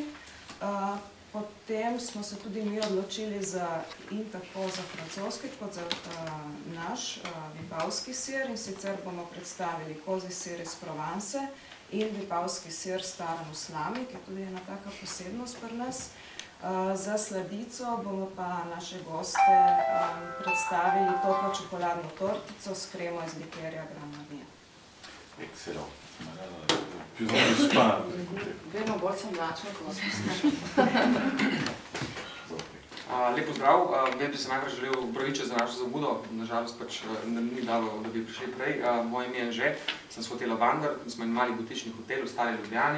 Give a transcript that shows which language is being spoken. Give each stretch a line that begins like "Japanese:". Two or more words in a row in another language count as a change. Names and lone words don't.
Slovenian: Potem smo se tudi mi odločili in tako za francoski kot za naš vipavski sir, in sicer bomo predstavili kozji sir iz Provence in vipavski sir staran v slami, ki je tudi ena taka posebnost pri nas. Za sladico bomo pa naše goste predstavili toplo čokoladno tortico s kremo iz likerja Grenadine.
French: Excellent. Plus en plus fin.
Slovenian: Vedno bolj sem mlačen, ko vas poslušam. Lep pozdrav. Jaz bi se najprej želel opravičiti za našo zamudo. Nažalost pač ni dalo, da bi prišli prej. Moje ime je Anže, sem s hotela Vandar, smo en mali butični hotel v Stari Ljubljani.